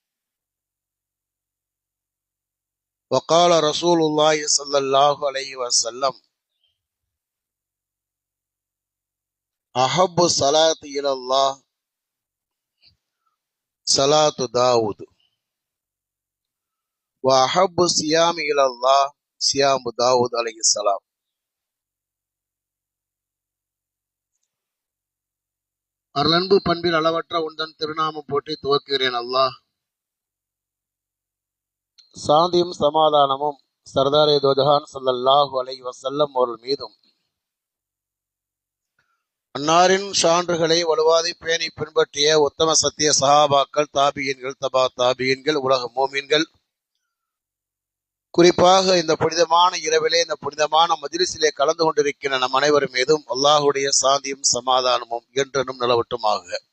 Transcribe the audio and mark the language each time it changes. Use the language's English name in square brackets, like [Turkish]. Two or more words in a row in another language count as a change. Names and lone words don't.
[Arabic] وقال رسول الله صلى الله عليه وسلم أحب الصلاة إلى الله صلاة داود وأحب الصيام إلى الله صيام داود عليه السلام. [Tamil] அருளன்பு பண்பில் அளவற்ற உந்தன் திருநாமம் போற்றி துவக்குகிறேன். அல்லாஹ் சாந்தியும் சமாதானமும் [Urdu] سردارِ دو جہاں [Arabic] صلى الله عليه وسلم [Tamil] அவர்கள் மீதும் அன்னாரின் சான்றுகளை வலுவாதி பேணி பின்பற்றிய உத்தம சத்திய சஹாபாக்கள், தாபியீன்கள், தபா தாபியீன்கள், உலக மோமீன்கள், குறிப்பாக இந்த புனிதமான இரவிலே இந்த புனிதமான மஜ்லிஸிலே கலந்து கொண்டிருக்கிற நம் அனைவரும் மீதும் அல்லாஹுடைய சாந்தியும் சமாதானமும் என்றென்றும் நிலவட்டுமாக.